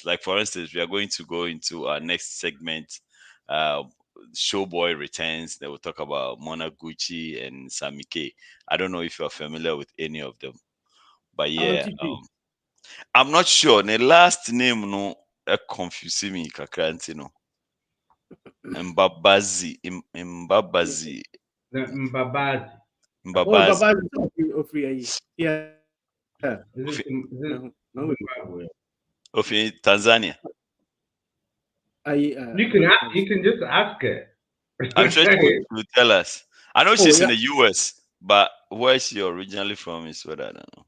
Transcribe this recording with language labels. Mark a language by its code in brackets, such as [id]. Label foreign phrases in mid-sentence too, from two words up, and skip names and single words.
[en] Like, for instance, we are going to go into our next segment. Uh, Showboy returns. They will talk about Monaguchi and Sammy Kay. I don't know if you're familiar with any of them, but yeah, I'm not sure. The last name no confusing me kakranti no. Mbabazi, Mbabazi, Mbabazi. Oh, Mbabazi. Babazi. Free. Yeah. Of Tanzania. You can just ask her. I'm sure she will tell us. I know she's in the US, but where she originally from is what I don't know.